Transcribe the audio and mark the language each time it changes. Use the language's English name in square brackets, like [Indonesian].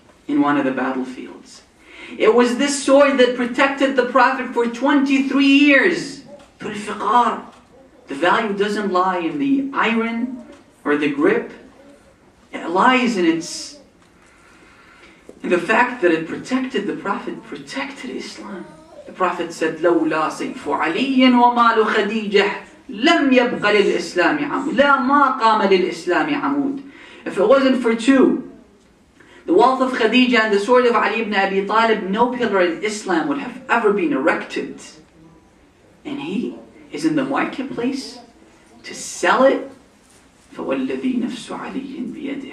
[English] in one of the battlefields. It was this sword that protected the Prophet for 23 years. The value doesn't lie in the iron or the grip. It lies in the fact that it protected the Prophet, protected Islam. The Prophet said, [Arabic] لولا سيف علي ومال خديجة لم يبق للإسلام عمود. لا ما قام للإسلام عمود. [English] If it wasn't for two, the wealth of Khadija and the sword of Ali ibn Abi Talib, no pillar in Islam would have ever been erected. And he is in the marketplace to sell it. [Arabic] فَوَالَّذِي نَفْسُ عَلِيٍّ بِيَدِهِ.